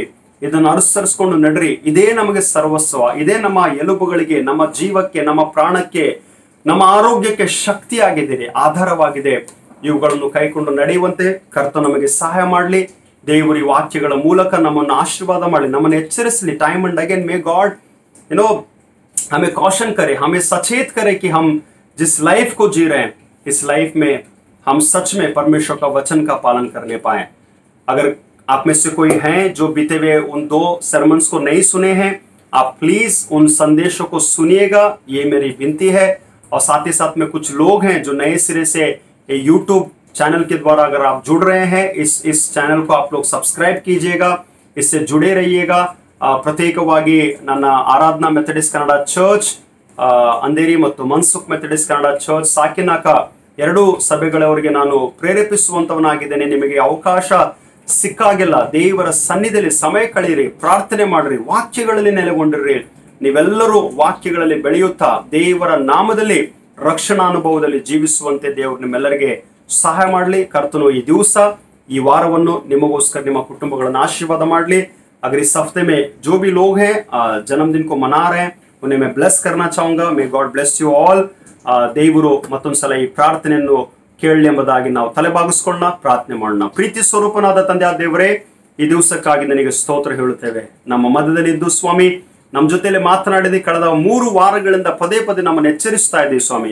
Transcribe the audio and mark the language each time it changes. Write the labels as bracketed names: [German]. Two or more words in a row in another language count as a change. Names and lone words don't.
[Kannada] ಇದನ್ನು ಅನುಸರಿಸಿಕೊಂಡು ನಡ್ರಿ. ಇದೇ ನಮಗೆ ಸರ್ವಸ್ವ, ಇದೇ ನಮ್ಮ ಎಲುಬುಗಳಿಗೆ, ನಮ್ಮ ಜೀವಕ್ಕೆ, ನಮ್ಮ ಪ್ರಾಣಕ್ಕೆ, ನಮ್ಮ ಆರೋಗ್ಯಕ್ಕೆ ಶಕ್ತಿಯಾಗಿದ್ದೀರಿ, ಆಧಾರವಾಗಿದೆ. ಇವುಗಳನ್ನು ಕೈಕೊಂಡು ನಡೆಯುವಂತೆ ಕರ್ತ ನಮಗೆ ಸಹಾಯ ಮಾಡಲಿ. ದೇವರ ವಾಕ್ಯಗಳ ಮೂಲಕ ನಮ್ಮನ್ನು ಆಶೀರ್ವಾದ ಮಾಡಲಿ, ನಮ್ಮನ್ನು ಎಚ್ಚರಿಸಲಿ. [English] time and again may God [Hindi] हमें कॉशन करे, हमें सचेत करे कि हम जिस लाइफ को जी रहे हैं, इस लाइफ में हम सच में परमेश्वर का वचन का पालन करने पाए. अगर आप में से कोई हैं जो बीते हुए उन 2 सरमन्स को नहीं सुने हैं, आप प्लीज उन संदेशों को सुनिएगा, ये मेरी विनती है. और साथ ही साथ में कुछ लोग हैं जो नए सिरे से यूट्यूब चैनल के द्वारा अगर आप जुड़ रहे हैं, इस चैनल को आप लोग सब्सक्राइब कीजिएगा, इससे जुड़े रहिएगा. [Kannada] ಪ್ರತ್ಯೇಕವಾಗಿ ನನ್ನ ಆರಾಧನಾ ಮೆಥಡಿಸ್ಟ್ ಕನ್ನಡ ಚರ್ಚ್ ಅಂಧೇರಿ ಮತ್ತು ಮನ್ಸುಖ್ ಮೆಥಡಿಸ್ಟ್ ಕನ್ನಡ ಚರ್ಚ್ ಸಾಕಿನಾಕ 2 ಸಭೆಗಳವರೆಗೆ ನಾನು ಪ್ರೇರೇಪಿಸುವಂತವನಾಗಿದ್ದೇನೆ. ನಿಮಗೆ ಅವಕಾಶ ಸಿಕ್ಕಾಗೆಲ್ಲ ದೇವರ ಸನ್ನಿಧಿಯಲ್ಲಿ ಸಮಯ ಕಳೆಯಿರಿ, ಪ್ರಾರ್ಥನೆ ಮಾಡ್ರಿ, ವಾಕ್ಯಗಳಲ್ಲಿ ನೆಲೆಗೊಂಡಿರ್ರಿ. ನೀವೆಲ್ಲರೂ ವಾಕ್ಯಗಳಲ್ಲಿ ಬೆಳೆಯುತ್ತಾ ದೇವರ ನಾಮದಲ್ಲಿ ರಕ್ಷಣಾನುಭವದಲ್ಲಿ ಜೀವಿಸುವಂತೆ ದೇವರು ನಿಮ್ಮೆಲ್ಲರಿಗೆ ಸಹಾಯ ಮಾಡಲಿ. ಕರ್ತನು ಈ ದಿವಸ, ಈ ವಾರವನ್ನು ನಿಮಗೋಸ್ಕರ, ನಿಮ್ಮ ಕುಟುಂಬಗಳನ್ನು ಆಶೀರ್ವಾದ ಮಾಡಲಿ. [Hindi] अगर इस हफ्ते में जो भी लोग हैं जन्मदिन को मना रहे हैं, उन्हें मैं ब्लेस करना चाहूंगा. [English] May God bless you all. [Kannada] ದೇವರು ಮತ್ತೊಂದ್ಸಲ ಈ ಪ್ರಾರ್ಥನೆಯನ್ನು ಕೇಳಲಿ ಎಂಬುದಾಗಿ ನಾವು ತಲೆಬಾಗಿಸ್ಕೊಳ್ಳೋಣ, ಪ್ರಾರ್ಥನೆ ಮಾಡೋಣ. ಪ್ರೀತಿ ಸ್ವರೂಪನಾದ ತಂದೆಯ ದೇವರೇ, ಈ ದಿವಸಕ್ಕಾಗಿ ನನಗೆ ಸ್ತೋತ್ರ ಹೇಳುತ್ತೇವೆ. ನಮ್ಮ ಮಧ್ಯದಲ್ಲಿ ಇದ್ದು ಸ್ವಾಮಿ ನಮ್ಮ ಜೊತೆಯಲ್ಲಿ ಮಾತನಾಡಿದ ಕಳೆದ 3 ವಾರಗಳಿಂದ ಪದೇ ಪದೇ ನಮ್ಮನ್ನು ಎಚ್ಚರಿಸ್ತಾ ಇದ್ದೀವಿ ಸ್ವಾಮಿ.